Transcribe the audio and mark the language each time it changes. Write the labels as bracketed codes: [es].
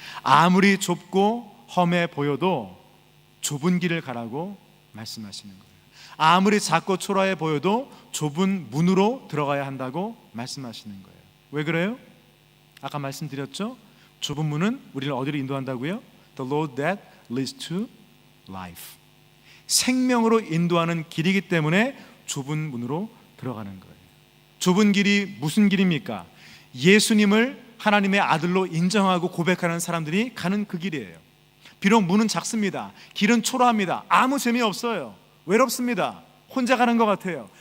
[ko] 아무리 좁고 험해 보여도 좁은 길을 가라고 말씀하시는 거예요. 아무리 작고 초라해 보여도 좁은 문으로 들어가야 한다고 말씀하시는 거예요. 왜 그래요? 아까 말씀드렸죠? 좁은 문은 우리를 어디로 인도한다고요? [en] The road that leads to life. [ko] 생명으로 인도하는 길이기 때문에 좁은 문으로 들어가는 거예요. 좁은 길이 무슨 길입니까? 예수님을 하나님의 아들로 인정하고 고백하는 사람들이 가는 그 길이에요. 비록 문은 작습니다. 길은 초라합니다. 아무 재미없어요. 외롭습니다. 혼자 가는 것 같아요.